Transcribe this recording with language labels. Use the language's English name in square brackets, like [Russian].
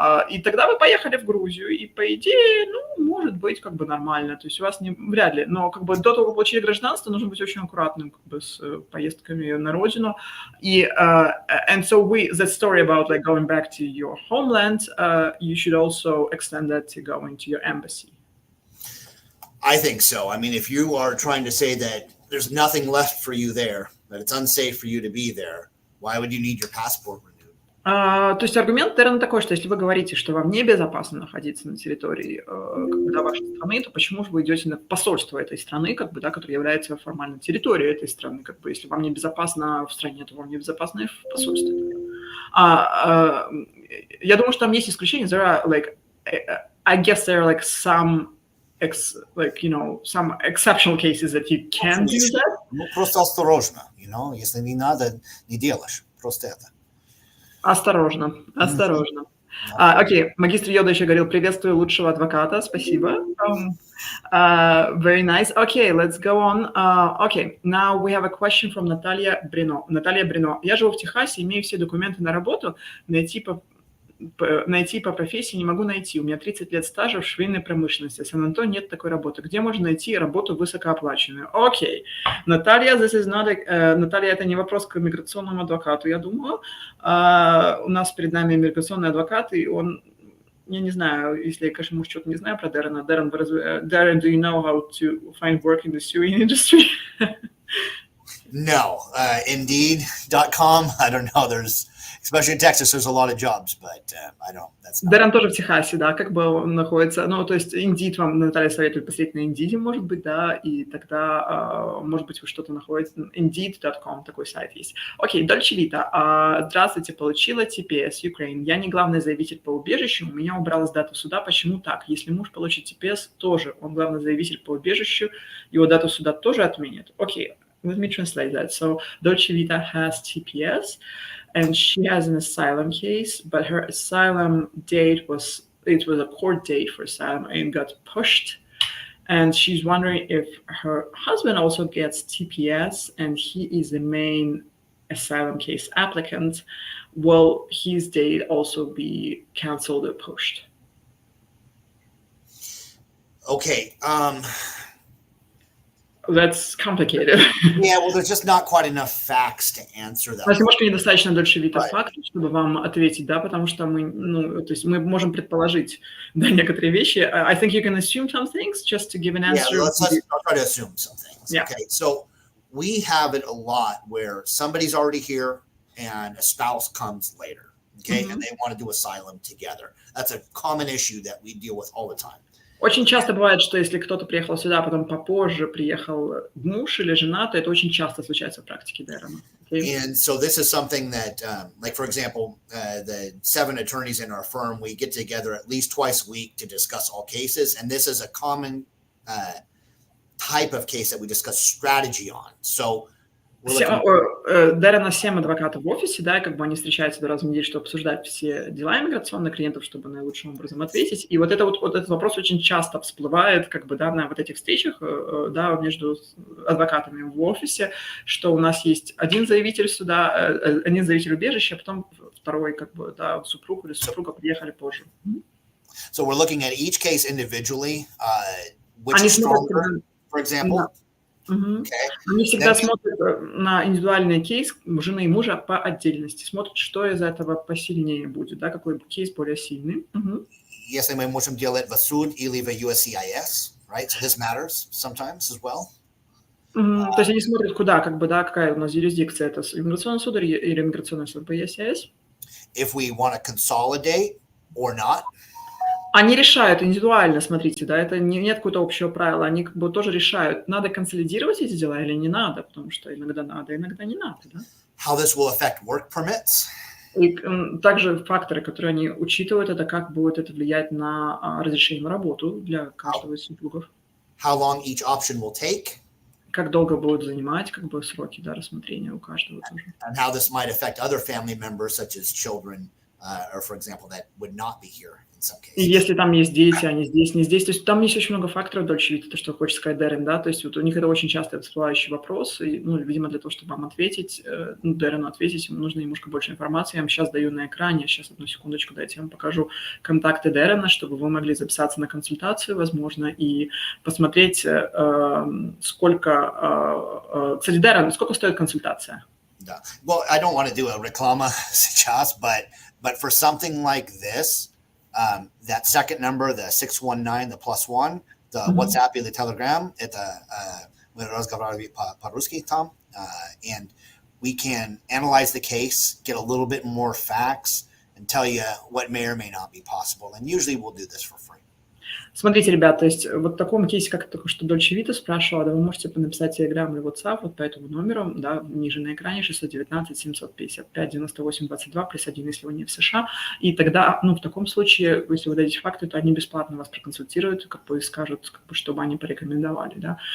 [Russian] и тогда вы поехали в Грузию, и, по идее, может быть, как бы, нормально, то есть у вас вряд ли, но, как бы, до того, как получили гражданство, нужно быть очень аккуратным, как бы, с поездками на родину, и, [English] and so that story about, like, going back to your homeland, you should also extend that to going to your embassy. I think so. I mean, if you are trying to say that there's nothing left for you there, that it's unsafe for you to be there, why would you need your passport renewed? [Russian] То есть аргумент, наверное, такой, что если вы говорите, что вам небезопасно находиться на территории вашей страны, то почему же вы идете на посольство этой страны, как бы, да, которая является формально территорией этой страны? Как бы, если вам небезопасно в стране, то вам небезопасно и в посольстве. Я думаю, что там есть исключения. [English] There are, like, I guess there are, like, some exceptional cases that you can do that. [Russian] Просто осторожно, если не надо, не делаешь. Просто это. Осторожно. Окей, магистр Йода еще говорил, приветствую лучшего адвоката, спасибо. [English] Very nice. Okay, let's go on. Okay, now we have a question from Наталья Брино. [Russian] Наталья Брино. Я живу в Техасе, имею все документы на работу, найти по профессии не могу найти. У меня 30 лет стажа в швейной промышленности. В Сан-Антонио нет такой работы. Где можно найти работу высокооплачиваемую? Окей. Наталья, Наталья, это не вопрос к миграционному адвокату, я думаю. У нас перед нами миграционный адвокат, и он, я не знаю, если я, конечно, может, что-то не знаю про Дэрона. [English] Darren, do you know how to find work in the sewing industry? No. Indeed.com, I don't know. Especially in Texas, there's a lot of jobs, but I don't. That's not. [Russian] Дэрон тоже в Техасе, да, как бы он находится. То есть Indeed вам, Наталья, советует посмотреть на Indeed, может быть, да, и тогда, может быть, вы что-то находите. Indeed.com, такой сайт есть. Окей, Дольче Вита. Здравствуйте, получила TPS, Ukraine. Я не главный заявитель по убежищу, у меня убралась дата суда. Почему так? Если муж получит TPS, тоже он главный заявитель по убежищу, его дату суда тоже отменят. [English] Окей, let me translate that. So, Dolce Vita has TPS. And she has an asylum case, but her asylum date was a court date for asylum and got pushed. And she's wondering if her husband also gets TPS and he is the main asylum case applicant. Will his date also be canceled or pushed? Okay. That's complicated. Yeah, well, there's just not quite enough facts to answer that. [Russian] Немножко недостаточно Дольче Вита фактов, чтобы вам ответить, да, потому что то есть мы можем предположить, да, некоторые вещи. [English] I think you can assume some things just to give an answer. Yeah, I'll try to assume some things. Yeah. Okay, so we have it a lot where somebody's already here and a spouse comes later, okay, and they want to do asylum together. That's a common issue that we deal with all the time. [Russian] Очень часто бывает, что если кто-то приехал сюда, а потом попозже приехал муж или жена, то это очень часто случается в практике Дэрона. [English] Okay? And so this is something that, like, for example, the 7 attorneys in our firm, we get together at least twice a week to discuss all cases. And this is a common type of case that we discuss strategy on. So [Russian] Дэрона 7 адвокатов в офисе, да, и как бы они встречаются 2 раза в неделю, чтобы обсуждать все дела иммиграционных клиентов, чтобы наилучшим образом ответить. И вот этот вопрос очень часто всплывает, как бы, да, на вот этих встречах, да, между адвокатами в офисе, что у нас есть один заявитель суда, один заявитель убежища, а потом второй, как бы, да, супруг или супруга приехали позже. [English] So we're looking at each case individually, which is stronger, for example. Okay. [Russian] Они всегда смотрят на индивидуальный кейс жены и мужа по отдельности, смотрят, что из этого посильнее будет, да, какой кейс более сильный. Если мы можем делать в суд или в USCIS, [English] right? So this matters sometimes as well. [Russian] То есть они смотрят, куда, как бы, да, какая у нас юрисдикция, это иммиграционный суд или иммиграционный суд по USCIS. [English] If we want to consolidate or not. [Russian] Они решают индивидуально, смотрите, да, это нет какого-то общего правила, они как бы тоже решают, надо консолидировать эти дела или не надо, потому что иногда надо, иногда не надо, да. [English] How this will affect work permits. [Russian] И также факторы, которые они учитывают, это как будет это влиять на разрешение на работу для каждого из супругов. [English] How long each option will take. [Russian] Как долго будут занимать, как бы, сроки, да, рассмотрения у каждого тоже. [English] And how this might affect other family members, such as children, or, for example, that would not be here. [Russian] И если там есть дети, они здесь, не здесь, то есть там есть очень много факторов дольше вита, то, что хочет сказать Дэрон, да, то есть вот у них это очень часто всплывающий вопрос, и, ну, видимо, для того, чтобы вам ответить, Дэрону ответить, ему нужно немножко больше информации. Я вам сейчас даю на экране, сейчас одну секундочку, дайте я вам покажу контакты Дэрона, чтобы вы могли записаться на консультацию, возможно, и посмотреть, сколько, кстати, Дэрон, сколько стоит консультация? Да. [English] Well, I don't want to do a [Russian] реклама сейчас, [English] but for something like this, that second number, the 619, the +1, the WhatsApp [Russian] или Telegram, это мы разговариваем по-русски там, [English] and we can analyze the case, get a little bit more facts, and tell you what may or may not be possible. And usually we'll do this for free. [Russian] Смотрите, ребят, то есть вот в таком кейсе, как только что Дольче Вита спрашивала, да, вы можете написать Telegram или WhatsApp вот по этому номеру, да, ниже на экране 619-755-98-22 +1, если вы не в США. И тогда, ну, в таком случае, если вы дадите факты, то они бесплатно вас проконсультируют, как бы, и скажут, как бы, чтобы они порекомендовали, да.